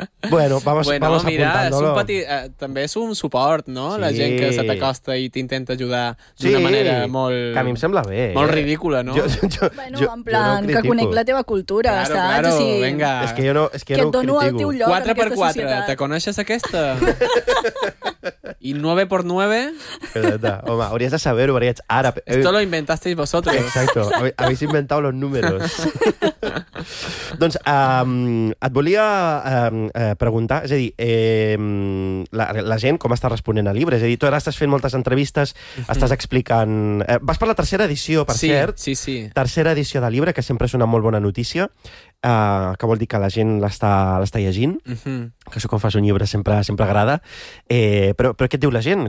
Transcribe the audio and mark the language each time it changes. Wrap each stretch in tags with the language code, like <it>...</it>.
<es>Bueno, vamos apuntándolo.</es> <ca>Mira, també és un suport, no? Sí. La gent que se t'acosta i t'intenta ajudar d'una sí. manera molt... Que a mi em sembla bé. Molt ridícula, no? Jo, en plan, jo no que conec la teva cultura,</ca> <es>claro,</es> <ca>saps?</ca> <es>Claro, claro, venga.</es> <ca>És que jo no que et dono critico. El teu lloc 4 per 4, te coneixes aquesta? I 9 per 9? Exacte. Home, hauries de saber-ho, perquè ets àrab.</ca> <es>Esto lo inventasteis vosotros. Exacto. Habéis inventado los números.</es> <ca>Doncs et volia preguntar, és a dir, la gent com està responent al llibre? És a dir, tu ara estàs fent moltes entrevistes, estàs explicant... vas per la tercera edició, per sí, cert. Sí, sí. Tercera edició del llibre, que sempre és una molt bona notícia. Que vol dir que la gent l'està llegint, que això quan fas un llibre sempre agrada, però què et diu la gent?</ca>